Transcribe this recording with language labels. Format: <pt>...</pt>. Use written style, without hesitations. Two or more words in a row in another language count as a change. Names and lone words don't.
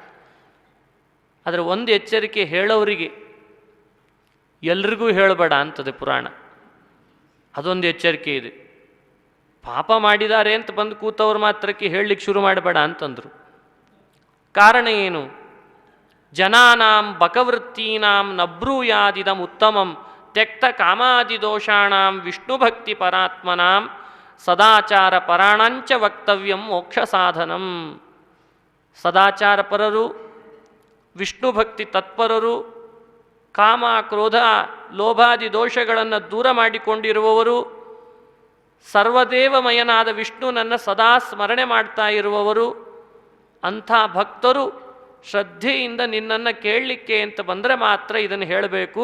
<kn>ಅದರ ಒಂದು ಎಚ್ಚರಿಕೆ ಹೇಳೋರಿಗೆ, ಎಲ್ರಿಗೂ ಹೇಳಬೇಡ ಅಂತದೆ ಪುರಾಣ. ಅದೊಂದು ಎಚ್ಚರಿಕೆ ಇದೆ. ಪಾಪ ಮಾಡಿದ್ದಾರೆ ಅಂತ ಬಂದು ಕೂತವ್ರು ಮಾತ್ರಕ್ಕೆ ಹೇಳಲಿಕ್ಕೆ ಶುರು ಮಾಡಬೇಡ ಅಂತಂದರು. ಕಾರಣ ಏನು?</kn> <sa>ಜನಾನಾಂ ಬಕವೃತ್ತೀನಾಂ ನಬ್ರೂಯಾದಿದಂ ಉತ್ತಮಂ ತ್ಯಕ್ತ ಕಾಮಾದಿದೋಷಾಣಾಂ ವಿಷ್ಣುಭಕ್ತಿ ಪರಾತ್ಮನಾಂ ಸದಾಚಾರ ಪರಾಣಂಚ ವಕ್ತವ್ಯಂ ಮೋಕ್ಷ ಸಾಧನಂ.</sa> <kn>ಸದಾಚಾರ ಪರರು, ವಿಷ್ಣು ಭಕ್ತಿ ತತ್ಪರರು, ಕಾಮ ಕ್ರೋಧ ಲೋಭಾದಿ ದೋಷಗಳನ್ನು ದೂರ ಮಾಡಿಕೊಂಡಿರುವವರು, ಸರ್ವದೇವಮಯನಾದ ವಿಷ್ಣುನನ್ನು ಸದಾ ಸ್ಮರಣೆ ಮಾಡ್ತಾ ಇರುವವರು, ಅಂಥ ಭಕ್ತರು ಶ್ರದ್ಧೆಯಿಂದ ನಿನ್ನನ್ನು ಕೇಳಲಿಕ್ಕೆ ಅಂತ ಬಂದರೆ ಮಾತ್ರ ಇದನ್ನು ಹೇಳಬೇಕು.</kn>